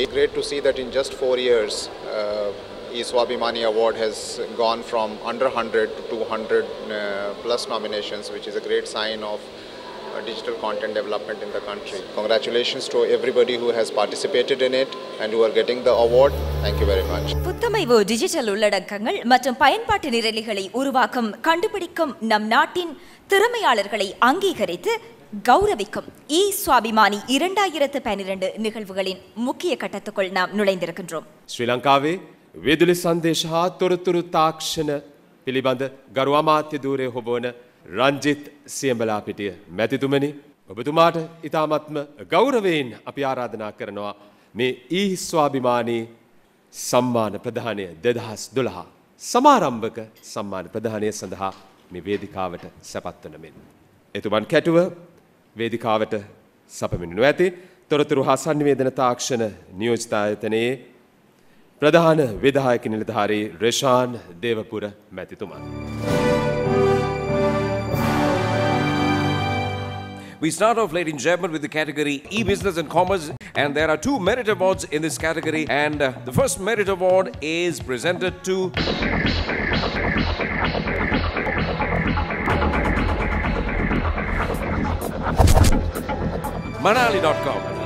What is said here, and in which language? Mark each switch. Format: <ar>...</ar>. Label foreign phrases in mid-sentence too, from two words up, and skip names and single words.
<en>Great to see that in just 4 years, Iswarbhamani award has gone from under 100 to 200 plus nominations, which is a great sign of digital content development in the country. Congratulations to everybody who has participated in it and who are getting the award. Thank you very much.</en> <ta>புத்தமைவு டிஜிட்டல் உள்ளடக்கங்கள் மற்றும் பயன்பாட்டு நிரலிகளை உருவாக்கும் கண்டுபிடிக்கும் நம் நாட்டின் திறமையாளர்களை அங்கீகரித்து கௌரவிக்கும் ஸ்வாபிமானி 2012 நிகழ்வுகளின் முக்கிய கட்டத்துக்குள் நாம் நுழைந்திருக்கின்றோம்.</ta> <si>ශ්‍රී ලංකාවේ විදුලි සංදේශ හා තොරතුරු තාක්ෂණ පිළිබඳ ගරු අමාත්‍ය ධූරය හොබවන රංජිත් සියඹලා පිටිය මැතිතුමනි ඔබතුමාට ඉතාමත්ම ගෞරවයෙන් අපි ආරාධනා කරනවා මේ ඊ ස්වාභිමානී සම්මාන ප්‍රදානය 2012 සමාරම්භක සම්මාන ප්‍රදානය සඳහා මේ වේදිකාවට සැපත් වන මෙන් එතුමන් කැටුව වේදිකාවට සපමිනු ඇති තොරතුරු හා සංනිවේදන තාක්ෂණ නියෝජිත ආයතනයේ ප්‍රධාන විධායක නිලධාරී රෙෂාන් දේවපුර මැතිතුමන්.</si> <en>We start off, ladies and gentlemen, with the category E-Business and Commerce, and there are 2 merit awards in this category, and the first merit award is presented to Manali.com.</en>